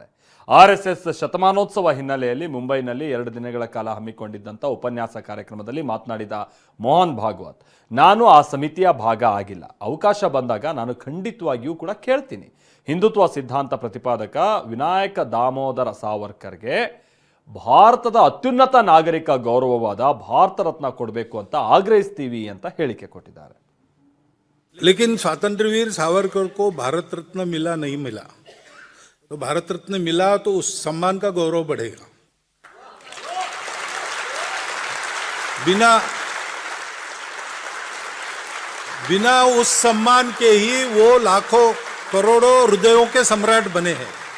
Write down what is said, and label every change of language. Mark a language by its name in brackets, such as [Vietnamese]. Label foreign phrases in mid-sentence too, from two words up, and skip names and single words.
[Kannada] ಆರ್ಎಸ್ಎಸ್ ಶತಮಾನೋತ್ಸವ ಹಿನ್ನೆಲೆಯಲ್ಲಿ ಮುಂಬೈನಲ್ಲಿ 2 ದಿನಗಳ ಕಾಲ ಹಮ್ಮಿಕೊಂಡಿದ್ದಂಥ ಉಪನ್ಯಾಸ ಕಾರ್ಯಕ್ರಮದಲ್ಲಿ ಮಾತನಾಡಿದ ಮೋಹನ್ ಭಾಗವತ್, ನಾನು ಆ ಸಮಿತಿಯ ಭಾಗ ಆಗಿಲ್ಲ. ಅವಕಾಶ ಬಂದಾಗ ನಾನು ಖಂಡಿತವಾಗಿಯೂ ಕೂಡ ಕೇಳ್ತೀನಿ. ಹಿಂದುತ್ವ ಸಿದ್ಧಾಂತ ಪ್ರತಿಪಾದಕ ವಿನಾಯಕ ದಾಮೋದರ ಸಾವರ್ಕರ್ಗೆ ಭಾರತದ ಅತ್ಯುನ್ನತ ನಾಗರಿಕ ಗೌರವವಾದ ಭಾರತ ರತ್ನ ಕೊಡಬೇಕು ಅಂತ ಆಗ್ರಹಿಸ್ತೀವಿ ಅಂತ ಹೇಳಿಕೆ ಕೊಟ್ಟಿದ್ದಾರೆ. [Hindi] लेकिन स्वातंत्रवीर सावरकर को भारत रत्न मिला नहीं मिला, तो भारत रत्न मिला तो उस सम्मान का गौरव बढ़ेगा. बिना उस सम्मान के ही वो लाखों करोड़ों हृदयों के सम्राट बने हैं.